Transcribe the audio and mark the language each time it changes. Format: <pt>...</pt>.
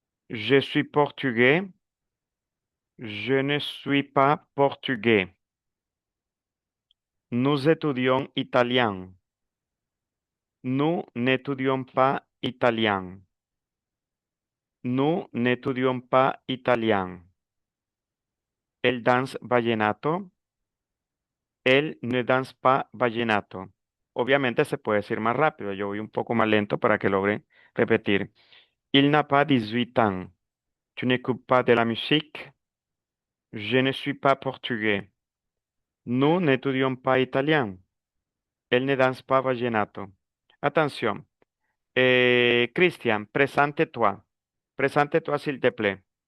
<fr>Je suis portugais. Je ne suis pas portugais. Nous étudions italien. Nous n'étudions pas italien. Nous n'étudions pas italien. Elle danse vallenato. Él ne danse pas vallenato.</fr> <es>Obviamente se puede decir más rápido. Yo voy un poco más lento para que logre repetir.</es> <fr>Il n'a pas 18 ans. Tu n'écoutes pas de la musique. Je ne suis pas portugais. Nous n'étudions pas italien. Elle ne danse pas vallenato. Attention. Christian, présente-toi. Présente-toi, s'il te plaît.</fr>